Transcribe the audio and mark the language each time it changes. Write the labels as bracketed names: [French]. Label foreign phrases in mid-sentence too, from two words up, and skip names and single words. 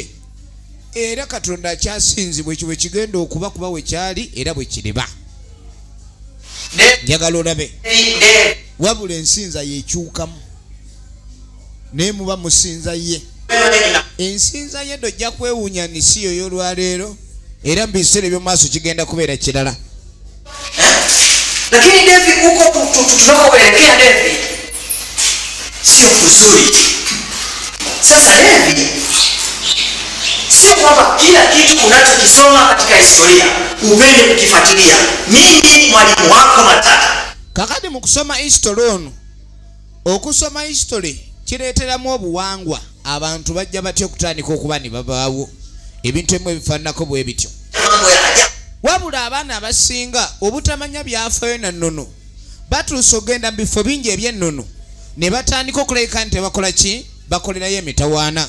[Ganda] Era Katonda akyasinzibwa ekyo bwe kigenda okuba kuba we kyali era bwe kiriba. Njagala olabe wabula ensinza yekyukamu naye muba musinza ye. Ensinza ye dojja kwewuunya nsi yo y'olwaleero era mu biseera eby'omaaso kigenda kubeera kirala. [Swahili] Lakini David huko tunakoelekea David sio kuzuri. Sasa David sio kwamba kila kitu unachokisoma katika historia upende kukifuatilia. Mimi mwalimu wako Matata. [Ganda] Kakati mu kusoma history ono, okusoma history kireeteramu obuwangwa. Abantu bajja batya okutandika okuba ne babaawo ebintu ebimu ebifaananako bwe bityo. Wabula abaana abasinga obutamanya byafaayo na nnono batuusa ogenda mu bifo bingi eby'ennono ne batandika okulabika nti tebakola ki, bakolerayo emitawaana.